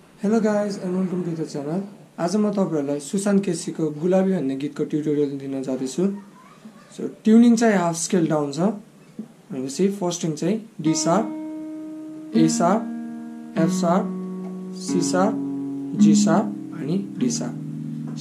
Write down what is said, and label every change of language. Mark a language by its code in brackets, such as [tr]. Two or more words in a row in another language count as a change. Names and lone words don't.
[en] Hello guys and welcome to the channel. [ne] आज म तपाईहरुलाई sushantkc को गुलाबी भन्ने गीतको ट्युटोरियल दिन जाँदैछु. [en] so tuning चाहिँ half scale down छ. भनेपछि first string चाहिँ D sharp, A sharp, F sharp, C sharp, G sharp अनि D sharp.